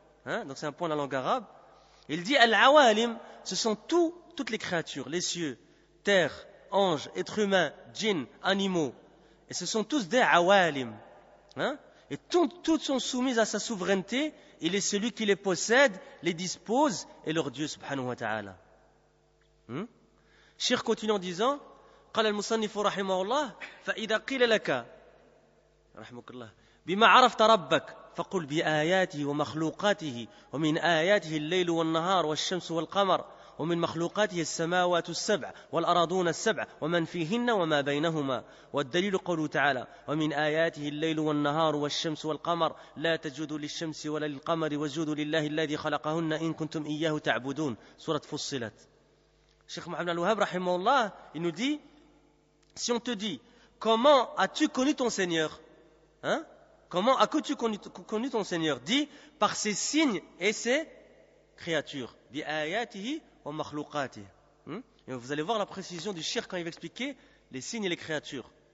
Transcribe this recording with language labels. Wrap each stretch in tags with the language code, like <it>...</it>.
<fr>Donc c'est un point de la langue arabe. Il dit al-awalim, ce sont toutes les créatures, les cieux, terre, anges, êtres humains, djinns, animaux. Et ce sont tous des awalim. Et toutes sont soumises à sa souveraineté. Il est celui qui les possède, les dispose, et leur Dieu subhanahu wa ta'ala. Cheikh continue en disant</fr> <ar>قال المصنف رحمه الله فإذا قيل لك رحمك الله بما عرفت ربك فقل بآياته ومخلوقاته ومن آياته الليل والنهار والشمس والقمر ومن مخلوقاته السماوات السبع والأراضون السبع ومن فيهن وما بينهما والدليل قوله تعالى ومن آياته الليل والنهار والشمس والقمر لا تسجدوا للشمس ولا للقمر واسجدوا لله الذي خلقهن إن كنتم إياه تعبدون سورة فصلت.</ar> <fr>Cheikh Mohammed Al-Wahhab, rahimahullah, il nous dit, si on te dit, comment as-tu connu ton Seigneur? Hein? Comment as-tu connu ton Seigneur? Dis, par ses signes et ses créatures.</fr> <ar>Bi ayatihi wa makhluqatihi.</ar> <fr>Et vous allez voir la précision du shirk quand il va expliquer les signes et les créatures.</fr>